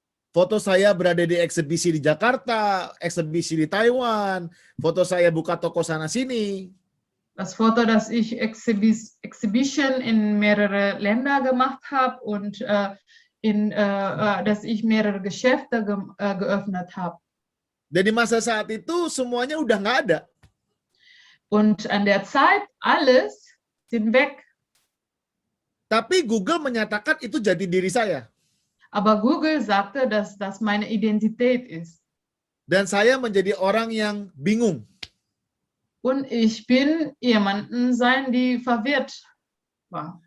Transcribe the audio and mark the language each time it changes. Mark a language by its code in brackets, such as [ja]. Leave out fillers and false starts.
[id] Foto saya berada di eksebisi di Jakarta, eksebisi di Taiwan, foto saya buka toko sana sini. [de] Das Foto, dass ich Exhibition in mehrere Länder gemacht habe und dass ich mehrere Geschäfte geöffnet habe. [id] Dan di masa saat itu semuanya udah nggak ada. [de] Und an der Zeit, alles sind weg. [id] Tapi Google menyatakan itu jati diri saya. [de] Aber Google sagte, dass das meine Identität ist. [id] Dan saya menjadi orang yang bingung. [de] Und ich bin jemanden sein, die verwirrt war.